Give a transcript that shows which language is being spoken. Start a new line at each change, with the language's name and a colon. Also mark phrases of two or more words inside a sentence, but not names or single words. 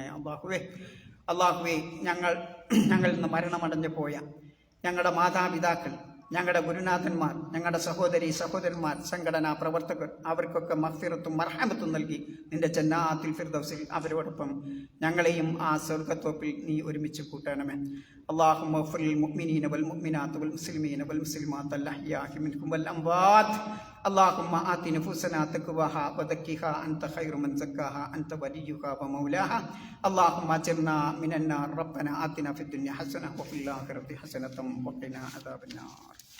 Malayalam: അല്ലാഹുവേ, ഞങ്ങളിൽ നിന്ന് മരണമടഞ്ഞു പോയ ഞങ്ങളുടെ മാതാപിതാക്കൾ, ഞങ്ങളുടെ ഗുരുനാഥന്മാർ, ഞങ്ങളുടെ സഹോദരന്മാർ, സംഘടനാ പ്രവർത്തകർ, അവർക്കൊക്കെ മഗ്ഫിറത്തും മർഹമത്തും നൽകി നിന്റെ ജന്നാത്തുൽ ഫിർദൗസിൽ അവരോടൊപ്പം ഞങ്ങളെയും ആ സ്വർഗ്ഗത്തോപ്പിൽ നീ ഒരുമിച്ച് കൂട്ടണമേ.
Arabic: اللهم اغفر للمؤمنين والمؤمنات والمسلمين والمسلمات الأحياء منهم والأموات. اللهم آت نفوسنا تقواها وزكها أنت خير من زكاها أنت وليها ومولاها. اللهم أجرنا من النار. ربنا آتنا في الدنيا حسنة وفي الآخرة حسنة وقنا عذاب النار.